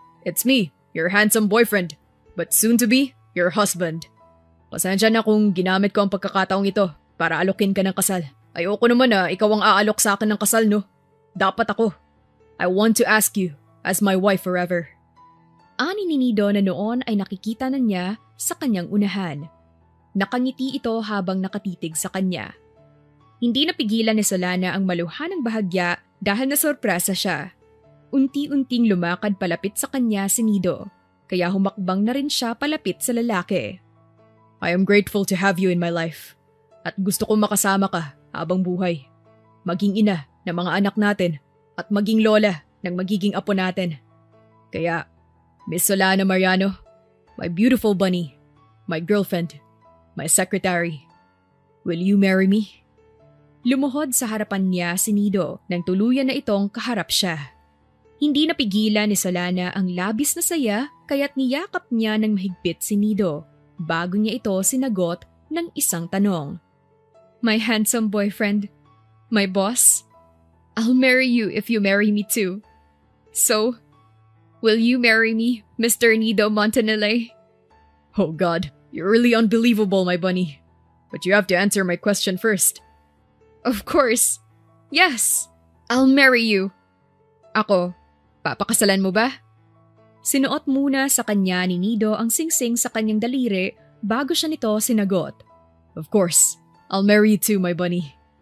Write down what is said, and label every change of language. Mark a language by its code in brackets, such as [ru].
[en] It's me, your handsome boyfriend, but soon to be, your husband. [tl] Pasensya na kung ginamit ko ang pagkakataong ito para alokin ka ng kasal. Ayoko naman na ikaw ang aalok sa akin ng kasal, no? Dapat ako. [en] I want to ask you as my wife forever. [tl] Ani ni Nido na noon ay nakikita na niya sa kanyang unahan. Nakangiti ito habang nakatitig sa kanya. Hindi napigilan ni Solana ang maluhan ng bahagya dahil nasorpresa siya. Unti-unting lumakad palapit sa kanya si Nido, kaya humakbang na rin siya palapit sa lalaki. [en] I am grateful to have you in my life. [tl] At gusto kong makasama ka habang buhay. Maging ina ng mga anak natin at maging lola ng magiging apo natin. Kaya, [en] Miss Solana Mariano, my beautiful bunny, my girlfriend, my secretary, will you marry me? [tl] Lumuhod sa harapan niya si Nido nang tuluyan na itong kaharap siya. Hindi napigilan ni Solana ang labis na saya kaya't niyakap niya ng mahigpit si Nido bago niya ito sinagot ng isang tanong. [en] My handsome boyfriend, my boss, I'll marry you if you marry me too. So, will you marry me, Mr. Nido Montanile? Oh God, you're really unbelievable, my bunny. But you have to answer my question first. Of course. Yes, I'll marry you. [tl] Ako, papakasalan mo ba? Sinuot muna sa kanya ni Nido ang singsing sa kanyang daliri bago siya nito sinagot. [en] Of course, I'll marry you too, my bunny.